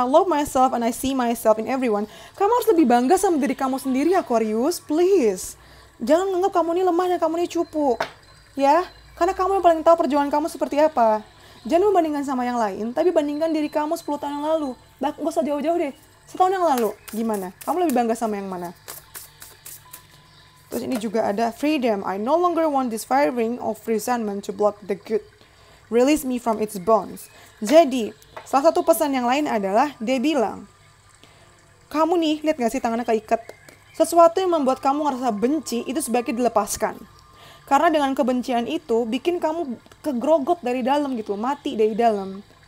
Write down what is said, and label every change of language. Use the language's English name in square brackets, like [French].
[English] I love myself and I see myself in everyone. [Indonesian] Kamu harus lebih bangga sama diri kamu sendiri, Aquarius. [English] Please. [Indonesian] Jangan anggap kamu ini lemah dan kamu ini cupu. Ya, karena kamu yang paling tahu perjuangan kamu seperti apa. Jangan membandingkan sama yang lain, tapi bandingkan diri kamu 10 tahun yang lalu. Gak usah jauh-jauh deh. Setahun yang lalu, gimana? Kamu lebih bangga sama yang mana? Terus ini juga ada freedom. [English] I no longer want this fire ring of resentment to block the good. Release me from its bonds. [Indonesian] Jadi, salah satu pesan yang lain adalah dia bilang, kamu nih, lihat gak sih tangannya keikat? Sesuatu yang membuat kamu ngerasa benci itu sebaiknya dilepaskan. Karena dengan kebencian itu bikin kamu kegrogot dari dalam gitu, mati dari dalam.